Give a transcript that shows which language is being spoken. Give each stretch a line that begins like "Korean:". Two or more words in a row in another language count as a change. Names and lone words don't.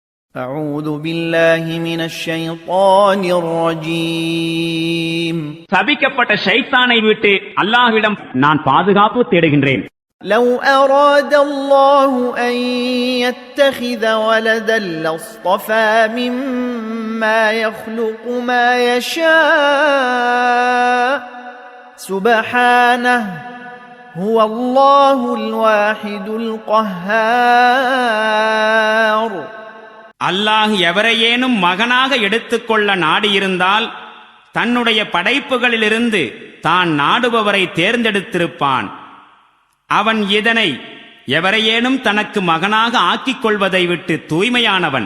Arabic: أعوذ بالله من الشيطان الرجيم
Tamil: சபிக்கப்பட்ட ஷைத்தானை விட்டு அல்லாஹ்விடம் நான் பாதுகாப்பு தேடுகின்றேன்.
Arabic: لو أراد الله أن يتخذ ولدا لاصطفى مما يخلق ما يشاء سبحانه هو الله الواحد القهار.
Tamil: அல்லாஹ் எவரையேனும் மகனாக எடுத்துக்கொள்ள நாடியிருந்தால் தன்னுடைய படைப்புகளிலிருந்து தான் நாடுபவரை தேர்ந்தெடுத்திருப்பான். அவன் இதனை எவரையேனும் தனக்கு மகனாக ஆக்கிக் கொள்வதை விட்டு தூய்மையானவன்.